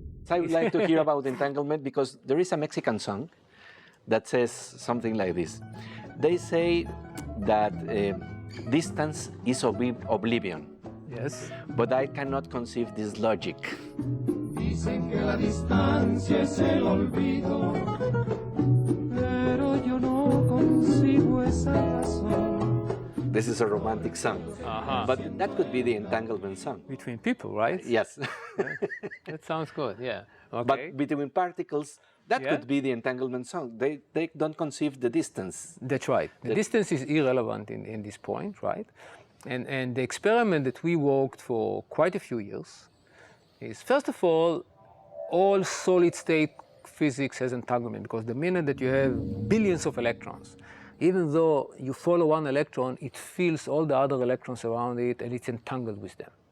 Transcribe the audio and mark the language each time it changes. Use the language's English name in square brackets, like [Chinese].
[English] I would like to hear about entanglement because there is a Mexican song that says something like this. They say that distance is oblivion. Yes. But I cannot conceive this logic. [Spanish] Dicen que la distancia es el olvido, pero yo no consigo esa razón. [English] This is a romantic song. But that could be the entanglement song. Between people, right? Yes. That sounds good, yeah. Okay. But between particles, that Yeah. could be the entanglement song. They don't conceive the distance. That's right. The distance is irrelevant in this point, right? And the experiment that we worked for quite a few years is, first of all solid state physics has entanglement, because the minute that you have billions of electrons, even though you follow one electron, it feels all the other electrons around it and it's entangled with them.